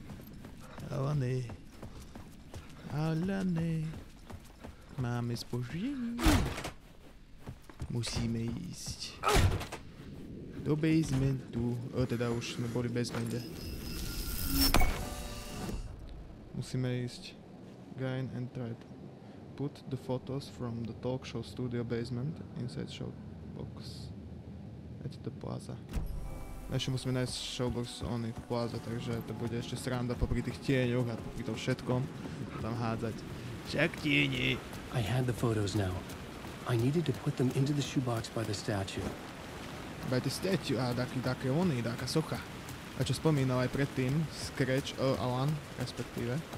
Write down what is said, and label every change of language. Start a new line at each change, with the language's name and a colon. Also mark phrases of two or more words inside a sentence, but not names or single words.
Slovak: Alane, máme spúždení. Musíme ísť do basementu. Teda už sme boli v basemente. Musíme ísť.
English: Gain and try to put the photos from the talk show studio basement inside showbox at the plaza.
Slovak: Ešte musíme nájsť showbox v plaza, takže to bude ešte sranda popri tých tieňoch a popri tom všetkom tam hádzať. Však tiene.
English: I had the photos now. I needed to put them into the shoebox by the statue. By the statue?
Slovak: A také taká socha. A čo spomínal aj predtým, Scratch, Alan, respektíve.